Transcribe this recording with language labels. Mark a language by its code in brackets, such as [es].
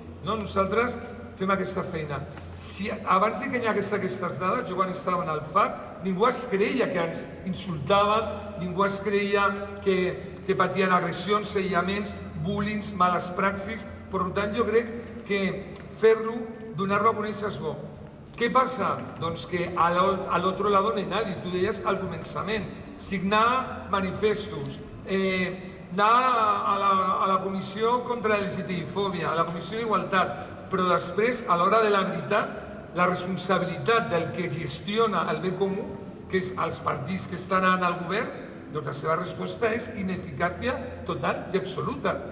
[ca] Nosaltres fem aquesta feina. Abans que hi hagués aquestes dades, jo quan estava en el FAC, ningú es creia que ens insultaven, ningú es creia que patien agressions, aïllaments, bullings, males praxis. Per tant, jo crec que fer-lo, donar-lo a conèixer és bo. Què passa? Doncs [es] que al otro lado no hay nadie. [ca] Tu deies al començament, signar manifestos, anar a la Comissió contra la LGTBI-fòbia, a la Comissió d'Igualtat, però després, a l'hora de la veritat, la responsabilitat del que gestiona el bé comú, que és els partits que estan al govern, doncs la seva resposta és ineficàcia total i absoluta.